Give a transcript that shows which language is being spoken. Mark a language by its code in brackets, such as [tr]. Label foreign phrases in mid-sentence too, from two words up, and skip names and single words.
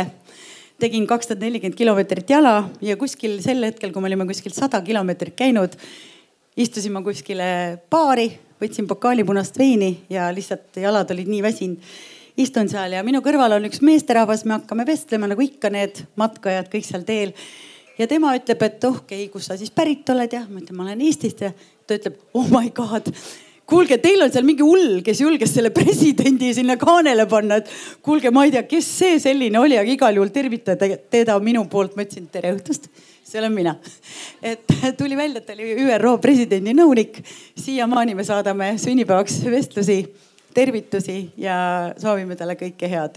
[et] Tegin 240 kilomeetrit jala ja kuskil sel hetkel, kui me olime kuskil 100 kilomeetrit käinud, istusin ma kuskile baari, võtsin pokaali punast veini ja lihtsalt jalad olid nii väsinud. Istun seal ja minu kõrval on üks meesterahvas, me hakkame vestlema nagu ikka need matkajad kõik seal teel. Ja tema ütleb, et okei, kus sa siis pärit oled ja ma ütlen, ma olen Eestist ja ta ütleb, [en] oh my god. [et] Kuulge, teil on seal mingi hull, kes julges selle presidendi sinna kaanele panna. Et kuulge, ma ei tea, kes see selline oli, aga igal juhul tervitada teda minu poolt. Ma ütlesin, tere õhtust, see olen mina. Et tuli välja, et ta oli ÜRO presidendi nõunik. Siiamaani me saadame sünnipäevaks vestlusi, tervitusi ja soovime talle kõike head.